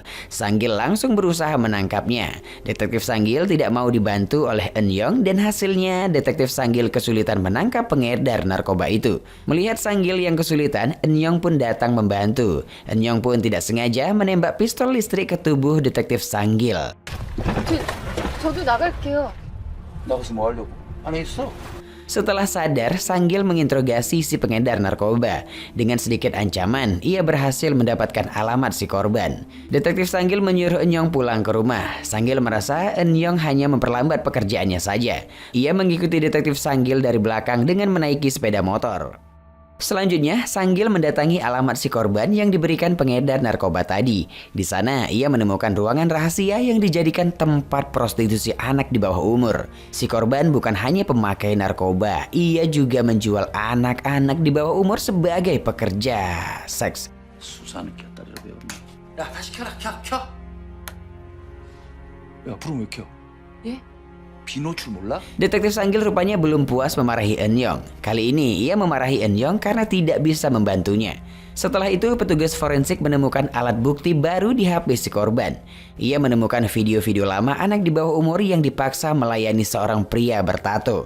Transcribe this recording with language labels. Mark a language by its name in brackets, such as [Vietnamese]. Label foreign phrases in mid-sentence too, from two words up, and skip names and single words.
[Indonesian] Sang-gil langsung berusaha menangkapnya. Detektif Sang-gil tidak mau dibantu oleh Eun-young dan hasilnya detektif Sang-gil kesulitan menangkap pengedar narkoba itu. Melihat Sang-gil yang kesulitan, Eun-young pun datang membantu. Eun-young pun tidak sengaja menembak pistol listrik ke tubuh detektif Sang-gil. [Korean] 저도 나갈게요. 나가서 뭐 하려고? 안에 있어. [Indonesian] Setelah sadar, Sang-gil menginterogasi si pengedar narkoba. Dengan sedikit ancaman, ia berhasil mendapatkan alamat si korban. Detektif Sang-gil menyuruh Eun-young pulang ke rumah. Sang-gil merasa Eun-young hanya memperlambat pekerjaannya saja. Ia mengikuti detektif Sang-gil dari belakang dengan menaiki sepeda motor. Selanjutnya, Sang-gil mendatangi alamat si korban yang diberikan pengedar narkoba tadi. Di sana, ia menemukan ruangan rahasia yang dijadikan tempat prostitusi anak di bawah umur. Si korban bukan hanya pemakai narkoba, ia juga menjual anak-anak di bawah umur sebagai pekerja seks. [Korean] 수사는 켰다리로 배웠네. 야, 다시 켜라, 켜. 야, 불은 왜 켜? 예? 비노출 몰라? [Indonesian] Detektif Sanggil rupanya belum puas memarahi Eun-young. Kali ini ia memarahi Eun-young karena tidak bisa membantunya. Setelah itu, petugas forensik menemukan alat bukti baru di HP si korban. Ia menemukan video-video lama anak di bawah umur yang dipaksa melayani seorang pria bertato.